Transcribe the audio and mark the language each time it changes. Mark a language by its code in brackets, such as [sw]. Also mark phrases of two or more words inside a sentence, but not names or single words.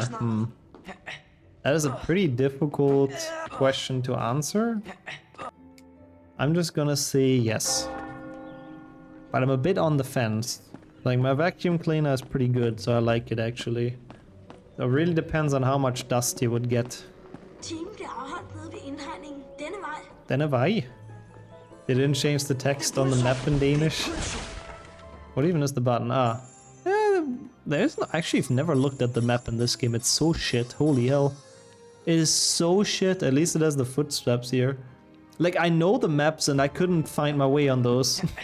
[en] That is a pretty difficult question to answer. I'm just gonna say yes. But I'm a bit on the fence. Like, my vacuum cleaner is pretty good, so I like it actually. It really depends on how much dust you would get. [da] Timen bliver afholdt nede ved indhegningen denne vej. Denne vej. [en] They didn't change the text on the map in Danish. What even is the button? Actually, I've never looked at the map in this game. It's so shit. Holy hell. It is so shit. At least it has the footsteps here. Like, I know the maps and I couldn't find my way on those.